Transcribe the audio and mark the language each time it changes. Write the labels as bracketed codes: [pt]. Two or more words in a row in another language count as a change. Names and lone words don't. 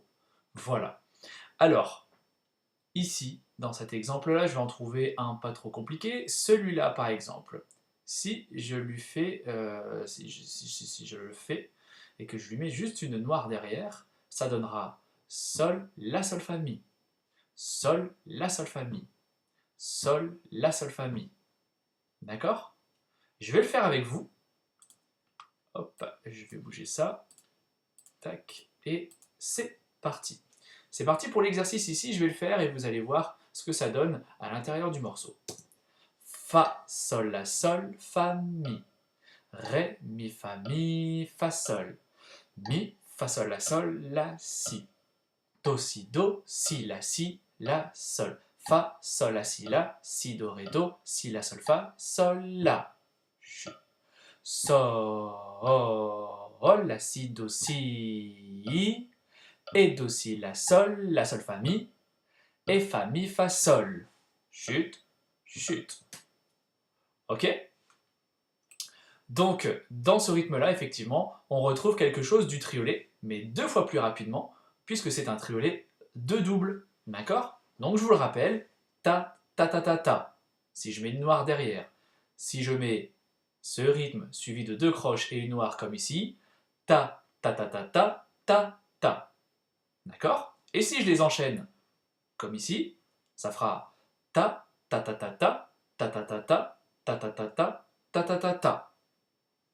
[fr] Voilà. Alors, ici, dans cet exemple-là, je vais en trouver un pas trop compliqué. Celui-là, par exemple, si je lui fais, si je le fais et que je lui mets juste une noire derrière, ça donnera Sol, La, Sol, Fa, Mi. Sol, La, Sol, Fa, Mi. Sol, La, Sol, Fa, Mi. D'accord? Je vais le faire avec vous. Hop, je vais bouger ça. Tac, et c'est parti. C'est parti pour l'exercice ici, je vais le faire et vous allez voir ce que ça donne à l'intérieur du morceau. Fa, sol, la, sol, fa, mi. Ré, mi, fa, sol. Mi, fa, sol, la, si. Do, si, la, sol. Fa, sol, la, si, do, ré, do, si, la, sol, la. Sol, la, si, do, si. Et do, si, la, sol, fa, mi. Et fa, mi, fa, sol. Chute, chute. Ok? Donc, dans ce rythme-là, effectivement, on retrouve quelque chose du triolet, mais 2 fois plus rapidement, puisque c'est un triolet de double. D'accord? Donc, je vous le rappelle, ta, ta, ta, ta, ta. Si je mets une noire derrière, si je mets ce rythme suivi de 2 croches et une noire comme ici, ta, ta, ta, ta, ta, ta, ta. D'accord? Et si je les enchaîne comme ici, ça fera ta, ta, ta, ta, ta, ta, ta, ta, ta, ta, ta, ta, ta, ta, ta, ta, ta.